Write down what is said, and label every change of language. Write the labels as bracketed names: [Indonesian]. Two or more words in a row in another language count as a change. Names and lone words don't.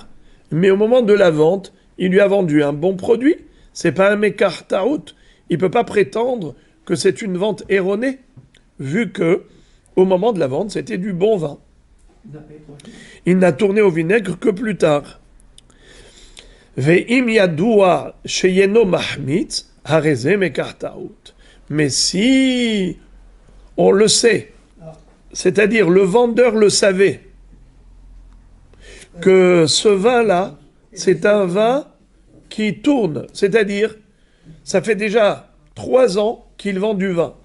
[French] Mais au moment de la vente, il lui a vendu un bon produit. C'est pas un [Hebrew] מקח טעות. [French] Il peut pas prétendre que c'est une vente erronée, vu que au moment de la vente, c'était du bon vin. Il n'a tourné au vinaigre que plus tard. [Hebrew] ואם ידוע שיינו מחמיץ הרי זה מקח טעות. [French] Mais si on le sait, c'est-à-dire le vendeur le savait, que ce vin-là, c'est un vin qui tourne. C'est-à-dire, ça fait déjà 3 ans qu'il vend du vin.